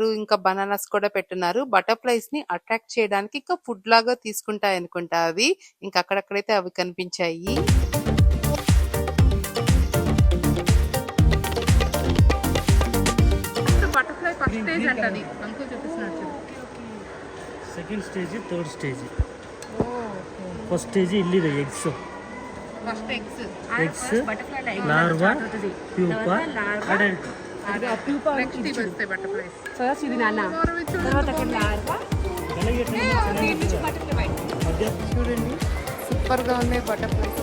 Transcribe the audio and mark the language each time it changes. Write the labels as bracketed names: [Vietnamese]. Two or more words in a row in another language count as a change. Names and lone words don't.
[Telugu] ఇంకా బనానాస్ కూడా పెట్టున్నారు. బటర్ఫ్లైస్ ని అట్రాక్ట్ చేయడానికి ఇంకా ఫుడ్ లాగా తీసుకుంటాయి అనుకుంటా అవి. ఇంకా అక్కడక్కడైతే అవి కనిపించాయి. స్టేజ్ అంట అది అంకుల్ చూపిస్తున్నాడు చూడు. [English] second stage third stage [Telugu] ఓకే [English] first stage [Kannada] ಇಲ್ಲಿದೆ ಎಗ್ಸ್ [English] first eggs eggs larva pupa adult [Telugu] నెక్స్ట్ ఇవి వస్తాయి బటర్ఫ్లైస్. ఫస్ట్ ఇది నాన్న తర్వాత అక్కడ లార్వా చూడండి సూపర్ గా ఉన్నాయి బటర్ఫ్లైస్.